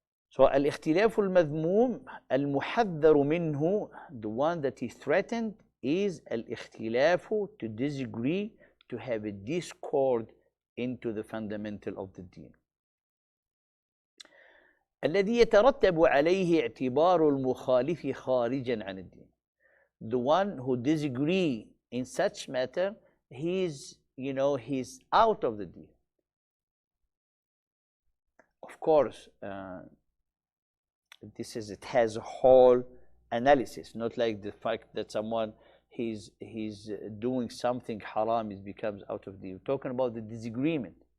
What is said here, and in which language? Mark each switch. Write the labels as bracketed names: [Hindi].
[English] So [Arabic] الاختلاف المذموم المحذر منه, [English] the one that is threatened, is al-ikhtilafu, to disagree, to have a discord into the fundamental of the deen. [Arabic] الذي يترتب عليه اعتبار المخالف خارجا عن الدين. [English] The one who disagree in such matter, he's out of the deen. Of course, it has a whole analysis, not like the fact that someone he's doing something haram, it becomes out of the deen. We're talking about the disagreement.